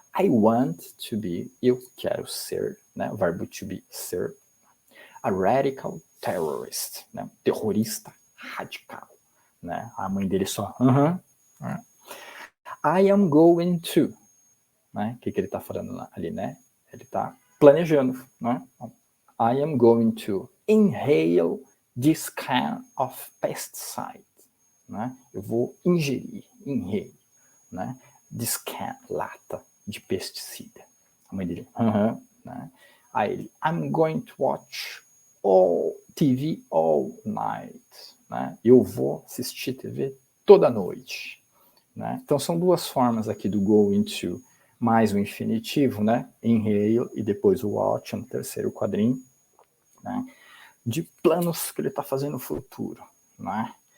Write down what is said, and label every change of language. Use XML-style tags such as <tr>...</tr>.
<en>I want to be,</en> <pt>eu quero ser, né? O verbo to be, ser,</pt> <en>a radical terrorist,</en> <pt>né? Terrorista radical, né? A mãe dele só, né?</pt> <en>I am going to,</en> <pt>né? O que ele está falando ali, né? Ele está planejando, né?</pt> <en>I am going to inhale this kind of pesticide, né?</en> <pt>Eu vou ingerir, inhale, né?</pt> <en>This can,</en> <pt>lata de pesticida. A mãe dele, né?</pt> <en>Aí ele, I'm going to watch all TV all night, né?</en> <pt>Eu vou assistir TV toda noite. Né? Então são duas formas aqui do go into, mais o infinitivo, né? Inhale e depois o watch no terceiro quadrinho, né? De planos que ele está fazendo no futuro, né?</pt>